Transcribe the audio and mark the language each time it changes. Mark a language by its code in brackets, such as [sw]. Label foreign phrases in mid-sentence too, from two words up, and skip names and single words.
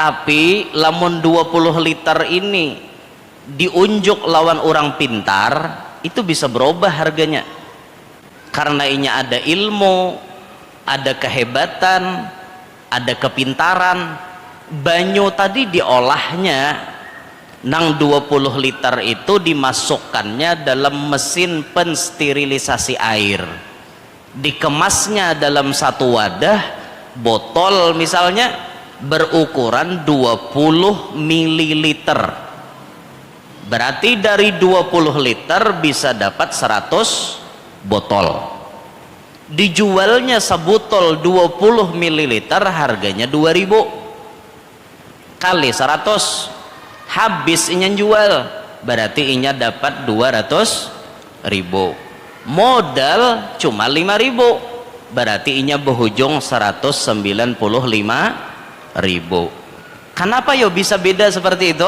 [bjn] Tapi lamun 20 liter ini diunjuk lawan orang pintar itu bisa berubah harganya, karena ini ada ilmu, ada kehebatan, ada kepintaran. Banyu tadi diolahnya nang 20 liter itu dimasukkannya dalam mesin pensterilisasi air, dikemasnya dalam satu wadah botol misalnya berukuran 20 mililiter, berarti dari 20 liter bisa dapat 100 botol. Dijualnya sebotol 20 mililiter harganya 2.000 kali 100 habis inya jual, berarti inya dapat 200.000. Modal cuma 5.000, berarti inya berhujung 195.000. Kenapa yo bisa beda seperti itu?